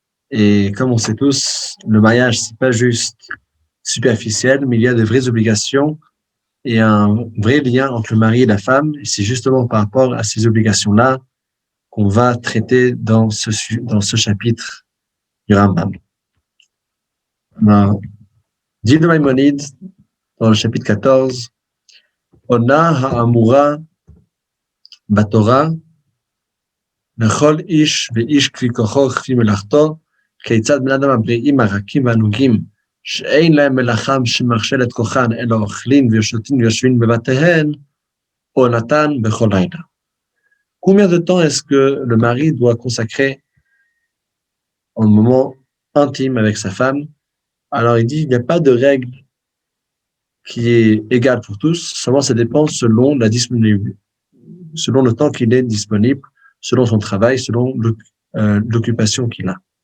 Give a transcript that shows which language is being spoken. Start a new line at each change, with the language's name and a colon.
French: Et comme on sait tous, le mariage, c'est pas juste superficiel, mais il y a de vraies obligations et un vrai lien entre le mari et la femme. Et c'est justement par rapport à ces obligations-là qu'on va traiter dans ce chapitre du Rambam. Alors, dit le Maïmonide, dans le chapitre 14,
Hebrew: Ona ha'amura batorah לכל איש ואיש כפי כוחו וכפי מלאכתו, כיצד בני אדם הבריאים הרכים והנוגים, שאין להם מלאכה שמכשילה את כוחן, אלא אוכלים ושותים ויושבים בבתיהן, עונתן בכל לילה.
French: Combien de temps est-ce que le mari doit consacrer un moment intime avec sa femme? Alors il dit, il n'y a pas de règle qui est égale pour tous, seulement ça dépend selon la disponibilité, selon le temps qu'il est disponible, selon son travail, selon l'occupation qu'il a.